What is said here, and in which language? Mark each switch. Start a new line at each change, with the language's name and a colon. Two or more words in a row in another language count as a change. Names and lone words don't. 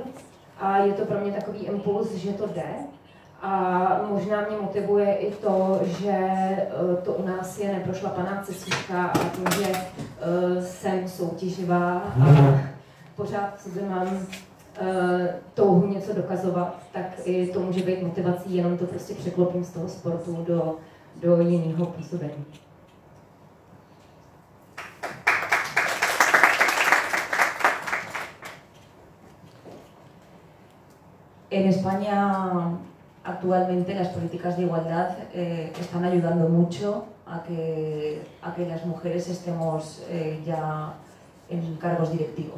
Czech: A je to pro mě takový impuls, že to jde. A možná mě motivuje i to, že to u nás je neprošlapaná cestička, a tím, že jsem soutěživá a pořád v sobě mám touhu něco dokazovat, tak i to může být motivací, jenom to prostě překlopím z toho sportu do jiného působení.
Spanish: En España actualmente las políticas de igualdad están ayudando mucho a que las mujeres estemos ya en cargos directivos.